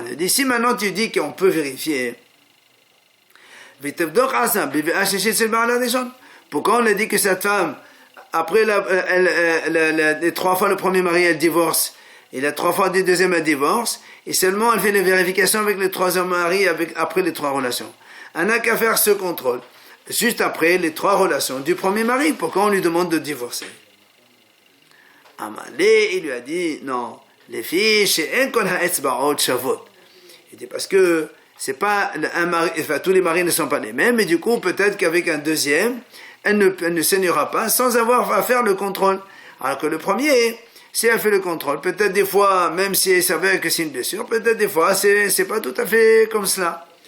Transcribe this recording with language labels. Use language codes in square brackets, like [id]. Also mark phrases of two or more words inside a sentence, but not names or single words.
[fr] Il dit si maintenant tu dis qu'on peut vérifier, pourquoi on a dit que cette femme, après les 3 fois le premier mari, elle divorce, et la 3 fois du deuxième, elle divorce, et seulement elle fait les vérifications avec le troisième mari après les 3 relations. Elle n'a qu'à faire ce contrôle, juste après les 3 relations du premier mari. Pourquoi on lui demande de divorcer? Amalé, il lui a dit, non, les filles, chez un [he] כל האצבעות שוות. [fr] Il dit, parce que c'est pas un mari, enfin, tous les maris ne sont pas les mêmes, et du coup, peut-être qu'avec un deuxième, elle ne saignera pas sans avoir à faire le contrôle. Alors que le premier, si elle fait le contrôle, peut-être des fois, même si elle s'avère que c'est une blessure, peut-être des fois, c'est pas tout à fait comme cela.